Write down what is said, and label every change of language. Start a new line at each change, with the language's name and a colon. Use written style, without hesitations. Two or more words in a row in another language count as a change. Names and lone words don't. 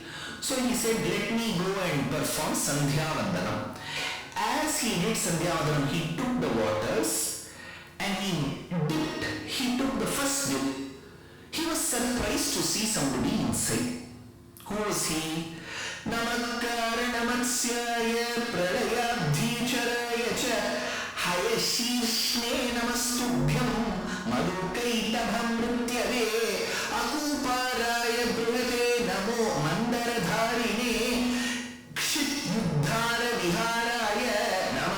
English: So he said, let me go and perform
Sanskrit: Sandhya Vandanam.
English: As he did
Sanskrit: Sandhya Vandanam,
English: he took the waters and he took the first dip. He was surprised to see somebody inside. Who was he?
Sanskrit: Namakkara Namatsyaya Pralayabdhicharaya cha Hayashishne Namastubhyam Madhukaitabham Nrityave Akuparaya Bruvate Namo Mandaradharine Kshit Yuddhara Viharaya